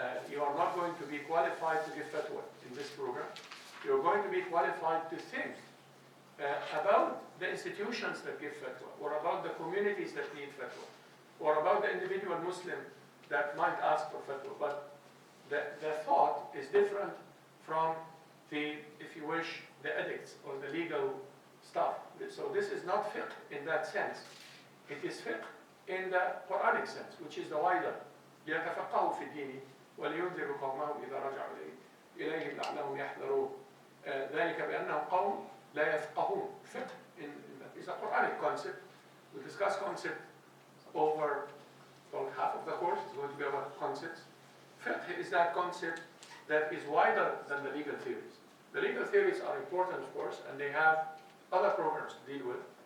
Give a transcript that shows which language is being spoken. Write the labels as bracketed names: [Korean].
[English] You are not going to be qualified to give fatwa in this program. You're going to be qualified to think about the institutions that give fatwa, or about the communities that need fatwa, or about the individual Muslim that might ask for fatwa. But the thought is different from the, if you wish, the edicts or the legal stuff. So this is not fiqh in that sense. It is fiqh in the Quranic sense, which is the wider. [Arabic] يتفقهوا في الدين ولينذروا قومهم إذا رجعوا إليهم لعلهم يحذرون. ذلك بأنهم قوم لا يفقهون. [English] Fiqh is a Quranic concept. We discuss concept over half of the course. It's going to be about concepts. Fiqh is that concept that is wider than the legal theories. The legal theories are important, of course, and they have other programs to deal with.